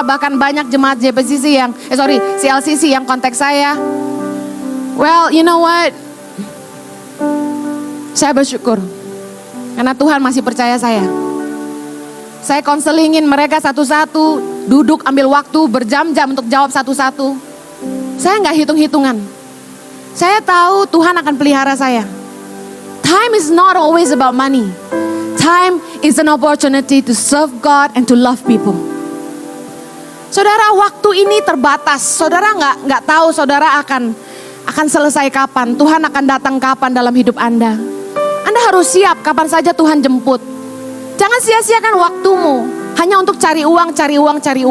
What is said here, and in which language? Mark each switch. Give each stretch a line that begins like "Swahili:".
Indonesian: Bahkan banyak jemaat CLCC yang kontak saya.
English: Well, you know what?
Indonesian: Saya bersyukur karena Tuhan masih percaya saya. Saya konselingin mereka satu-satu, duduk ambil waktu berjam-jam untuk jawab satu-satu. Saya nggak hitung-hitungan. Saya tahu Tuhan akan pelihara saya.
English: Time is not always about money. Time is an opportunity to serve God and to love people.
Indonesian: Saudara, waktu ini terbatas. Saudara nggak tahu saudara akan selesai kapan. Tuhan akan datang kapan dalam hidup Anda. Anda harus siap kapan saja Tuhan jemput. Jangan sia-siakan waktumu hanya untuk cari uang.